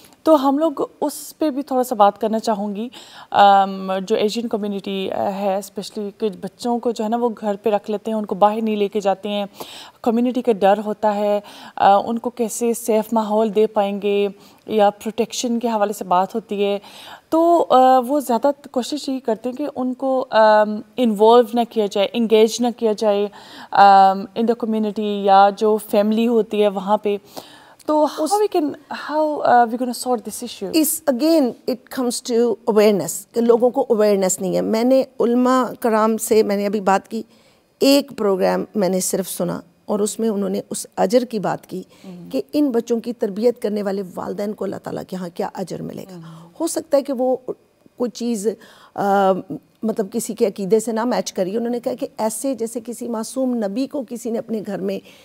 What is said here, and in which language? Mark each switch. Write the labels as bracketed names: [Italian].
[Urdu] تو ہم لوگ اس پہ بھی تھوڑا سا بات کرنا چاہوں گی. جو ایشین کمیونٹی ہے اسپیشلی کہ بچوں کو جو ہے نا وہ گھر پہ رکھ لیتے ہیں, ان کو باہر نہیں لے کے جاتے ہیں, کمیونٹی کا ڈر ہوتا ہے, ان کو کیسے سیف ماحول دے پائیں گے یا پروٹیکشن کے حوالے سے بات ہوتی ہے. تو وہ زیادہ کوشش یہی کرتے ہیں کہ ان کو انوالو نہ کیا جائے, انگیج نہ کیا جائے [English] in the community [Urdu] یا جو فیملی ہوتی ہے وہاں پہ. [English] تو how we gonna sort this issue? Again it comes to awareness, [Urdu] کہ لوگوں کو awareness نہیں ہے. میں نے علماء کرام سے میں نے ابھی بات کی, ایک پروگرام میں نے صرف سنا اور اس میں انہوں نے اس اجر کی بات کی کہ ان بچوں کی تربیت کرنے والے والدین کو اللہ تعالیٰ کے ہاں کیا اجر ملے گا. ہو سکتا ہے کہ وہ کوئی چیز مطلب کسی کے عقیدے سے نہ میچ کری. انہوں نے کہا کہ ایسے جیسے کسی معصوم نبی کو کسی نے اپنے گھر میں